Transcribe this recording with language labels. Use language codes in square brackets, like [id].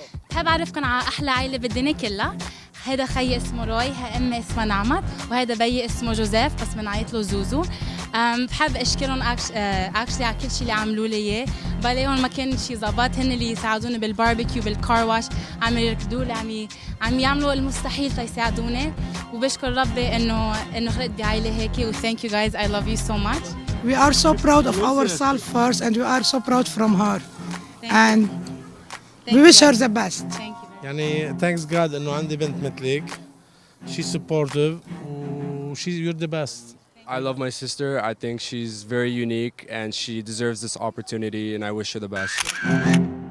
[ar] بحب أعرفكم على أحلى عائلة بالدنيا كلها. هذا خيي اسمه روي، أمي اسمها نعمت، وهذا بيي اسمه جوزيف بس بنعيط له زوزو. بحب أشكرهم actually على كل شيء اللي عملوا لي إياه. بلاقيهم ما كان شيء ظبط، هن اللي يساعدوني بالباربيكيو بالكار واش، عم يركضوا لي، عم يعملوا المستحيل تيساعدوني، وبشكر ربي إنه خلقت بعائلة هيك. [en] و thank you guys, I love you so much. We are so proud of ourselves first, and we are so proud from her. And we wish her the best. Thank you. [ar] يعني [en] thanks God [ar] إنه عندي بنت مثلك. [en] She's supportive و you're the best. I love my sister. I think she's very unique and she deserves this opportunity, and I wish her the best.